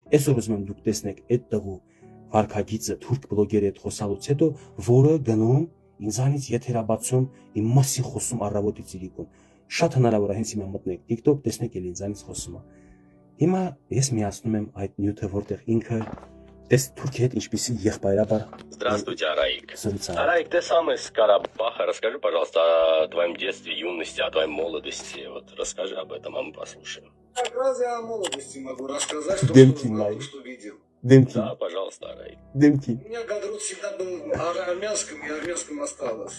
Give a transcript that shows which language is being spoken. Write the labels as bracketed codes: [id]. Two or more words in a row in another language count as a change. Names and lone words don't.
[hy] Այսօր ուզում եմ դուք տեսնեք այդ տղու վարքագիծը թուրք բլոգերի հետ խոսալուց հետո, որը գնում ինձանից եթերաբացում իմ մասին խոսում առավոտից իրիկուն։ Շատ հնարավոր է հենց հիմա մտնեք TikTok, տեսնեք էլ ինձանից խոսումը։ Հիմա ես միացնում եմ այդ նյութը, որտեղ ինքը Тես Турция ինչպիսի եղբայրաբար. [ru] Здравствуйте, Араик. Араик, ты сам из Карабаха. Расскажи, пожалуйста, о твоем детстве, юности, о твоей молодости. Вот расскажи об этом, а мы послушаем. Как раз я о молодости могу рассказать, что видел. Да, пожалуйста, Араик. У меня Гадрут всегда был армянским, и армянским осталось.